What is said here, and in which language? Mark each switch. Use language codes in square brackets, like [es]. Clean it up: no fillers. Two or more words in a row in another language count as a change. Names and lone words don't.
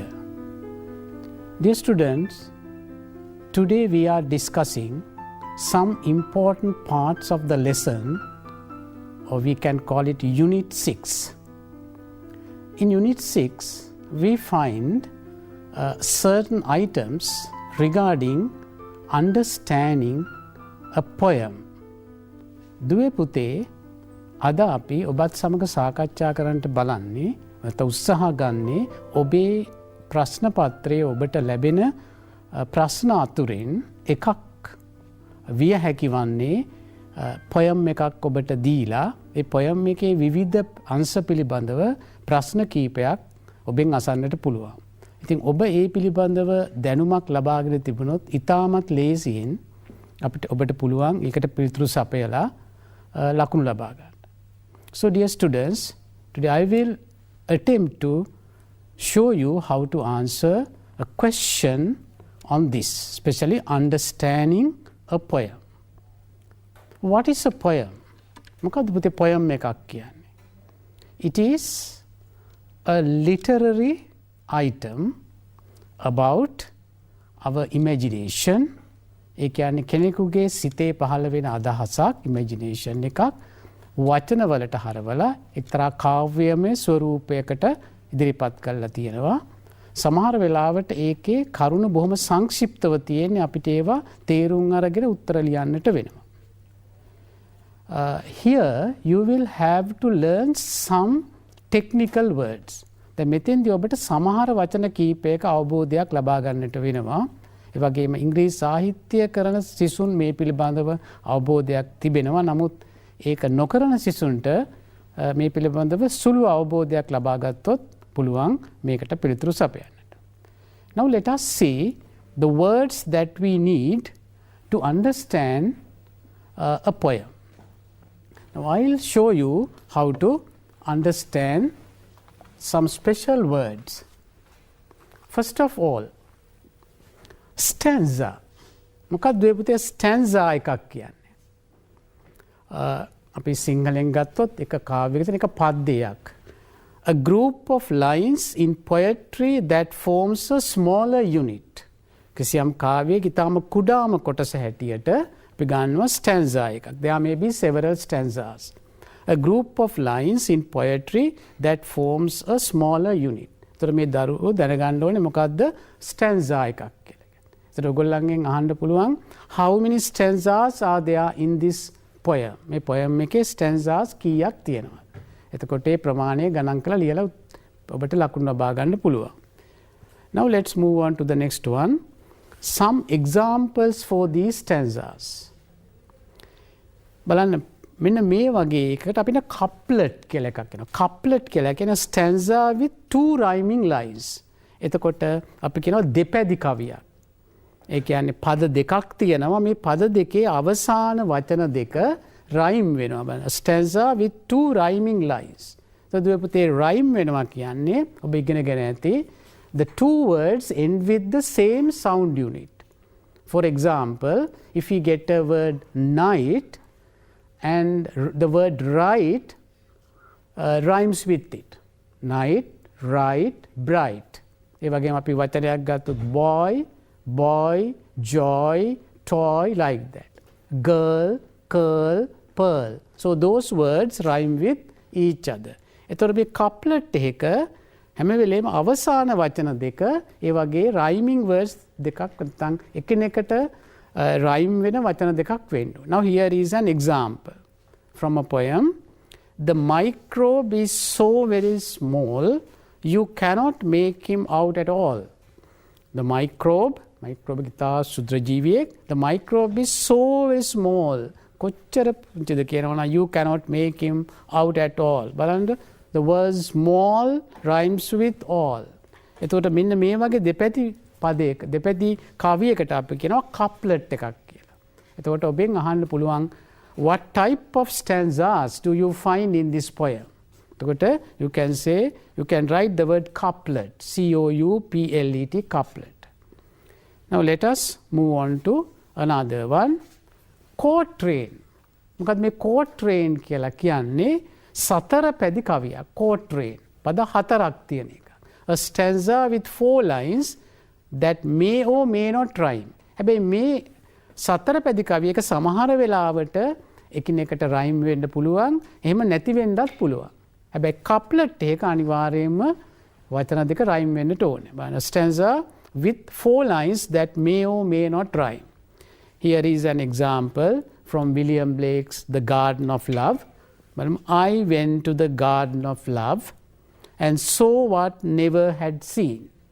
[en] Dear students, today we are discussing some important parts of the lesson, or we can call it Unit 6. In Unit 6, we find certain items regarding understanding a poem. [si] දුවේ පුතේ අද අපි ඔබත් සමග සාකච්ඡා කරන්නට බලන්නේ නැත්නම් උත්සාහ ගන්නේ ඔබේ ප්‍රශ්න පත්‍රයේ ඔබට ලැබෙන ප්‍රශ්න අතුරින් එකක් විය හැකි වන්නේ පොයම් එකක් ඔබට දීලා ඒ පොයම් එකේ විවිධ අංශ පිළිබඳව ප්‍රශ්න කීපයක් ඔබෙන් අසන්නට පුළුවන්. ඉතින් ඔබ ඒ පිළිබඳව දැනුමක් ලබාගෙන තිබුණොත් ඉතාමත් ලේසියෙන් අපිට ඔබට පුළුවන් ඒකට පිළිතුරු සපයලා ලකුණු ලබා ගන්න. [en] So dear students, today I will attempt to show you how to answer a question on this, especially understanding a poem. What is a poem? [si] මොකක්ද පුතේ poem එකක් කියන්නේ? [en] It is a literary item about our imagination. [si] ඒ කියන්නේ කෙනෙකුගේ සිතේ පහළ වෙන අදහසක්, imagination එකක් වචන වලට හරවලා එක්තරා කාව්‍යමය ස්වරූපයකට ඉදිරිපත් කරලා තියෙනවා. සමහර වෙලාවට ඒකේ කරුණ බොහොම සංක්ෂිප්තව තියෙන්නේ අපිට ඒවා තේරුම් අරගෙන උත්තර ලියන්නට වෙනවා. [en] Here you will have to learn some technical words. [si] දැන් මෙතෙන්දී ඔබට සමහර වචන කීපයක අවබෝධයක් ලබා ගන්නට වෙනවා. ඒ වගේම ඉංග්‍රීසි සාහිත්‍ය කරන සිසුන් මේ පිළිබඳව අවබෝධයක් තිබෙනවා. නමුත් ඒක නොකරන සිසුන්ට මේ පිළිබඳව සුළු අවබෝධයක් ලබා ගත්තොත් පුළුවන් මේකට පිළිතුරු සපයන්නට. [en] Now let us see the words that we need to understand a poem. Now I will show you how to understand some special words. First of all, stanza. [si] මොකක්ද මේ පුතේ stanza එකක් කියන්නේ? අපි සිංහලෙන් ගත්තොත් එක කාව්‍යයක තියෙන එක පද්‍යයක්. [en] A group of lines in poetry that forms a smaller unit. [si] කිසියම් කාව්‍යයක ඊටම කුඩාම කොටස හැටියට අපි ගන්නවා stanza එකක්. [en] There may be several stanzas. A group of lines in poetry that forms a smaller unit. [si] ඒතර මේ දරුවෝ දැනගන්න ඕනේ මොකද්ද stanza එකක් කියලා. ඒතර ඔයගොල්ලන්ගෙන් අහන්න පුළුවන් [en] how many stanzas are there in this poem? [si] මේ poem එකේ stanzas කීයක් තියෙනවද? එතකොට ඒ ප්‍රමාණය ගණන් කරලා ලියලා ඔබට ලකුණු ලබා ගන්න පුළුවන්. [en] Now let's move on to the next one. Some examples for these stanzas. [si] බලන්න මෙන්න මේ වගේ එකකට අපිට couplet කියලා එකක් එනවා. [en] couplet [si] කියලා කියන [en] stanza with two rhyming lines. [si] එතකොට අපි කියනවා දෙපැදි කවියක්. ඒ කියන්නේ පද දෙකක් තියෙනවා. මේ පද දෙකේ අවසාන වචන දෙක rhyme වෙනවා. [en] බලන්න stanza with two rhyming lines. So [si] දුවේ පුතේ [en] rhyme [si] වෙනවා කියන්නේ ඔබ ඉගෙනගෙන ඇති [en] the two words end with the same sound unit. For example, if we get a word night and the word right rhymes with it. Night, right, bright. [si] ඒ වගේම අපි වචනයක් ගත්තොත් [en] boy, boy, joy, toy, like that. Girl, curl, pearl. So those words rhyme with each other. [si] එතකොට මේ couplet එක හැම වෙලේම අවසාන වචන දෙක ඒ වගේ [en] rhyming words [si] දෙකක් නැත්නම් එකිනෙකට rhyme වෙන වචන දෙකක් වෙන්න. [en] Now here is an example from a poem. The microbe is so very small you cannot make him out at all. The microbe [si] ඉතා සුද්‍ර ජීවියෙක්. [en] The microbe is so very small. [si] කොච්චර පුංචිද කියනවා [en] you cannot make him out at all. බලන්න the word small rhymes with all. [si] එතකොට මෙන්න මේ වගේ දෙපැති පදයක දෙපැති කවියකට අපි කියනවා couplet එකක් කියලා. එතකොට ඔබෙන් අහන්න පුළුවන් [en] what type of stanzas do you find in this poem? You can say, you can write the word couplet, C-O-U-P-L-E-T, couplet. Now let us move on to another one, quatrain. [si] මොකද මේ quatrain කියලා කියන්නේ සතර පැදි කවියක්. quatrain පද හතරක් තියෙන එක. [en] A stanza with 4 lines that may or may not rhyme. [si] හැබැයි මේ සතර පැදි කවියක සමහර වෙලාවට එකිනෙකට රයිම් වෙන්න පුළුවන්, එහෙම නැති වෙන්නත් පුළුවන්. හැබැයි couplet එක අනිවාර්යයෙන්ම වචන දෙක රයිම් වෙන්නට ඕනේ. [en] A stanza with 4 lines that may or may not rhyme. Here is an example from William Blake's The Garden of Love. I went to the garden of love and saw what never had seen.